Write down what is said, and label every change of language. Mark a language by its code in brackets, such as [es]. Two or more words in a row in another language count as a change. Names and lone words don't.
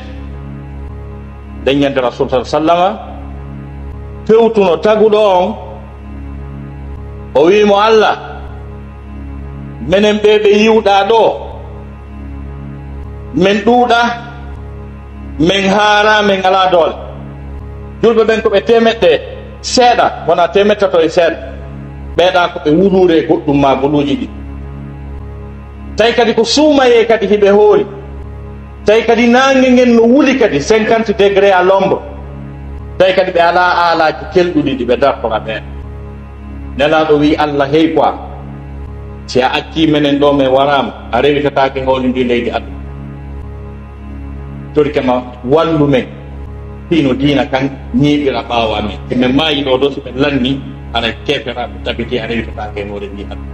[ff] Nden ñande rasul sa sallama fewtuno taguɗo on, o wimo Allah menen ɓe yiwɗa ɗo, men ɗuuɗa, men haara, men ala doole. Julɓe ɓen ko ɓe temeɗɗe seeɗa, wona temettato e seeɗa, ɓeeɗa ko ɓe wulure goɗɗum ma goluuji ɗi. Tawi kadi ko suumaye kadi hiɓe hoori, tawi kadi nange ngen no wuli kadi 50 [fr] degré à l'ombre, [ff] tawi kadi ɓe ala aalaji kelɗuɗi ɗi ɓe dartora ɓeen. Nelaɗo wi Allah hey quoi, si a acci menen ɗo men warama, a rewitatake hawli ndi leydi aduna. Tori kema wallu men hino diina kan ñiiɓira ɓaawo amen, emen maayi ɗo ɗo so ɓe lanni ana keferaɓe tabiti a rewitatake hawli ndi aduna.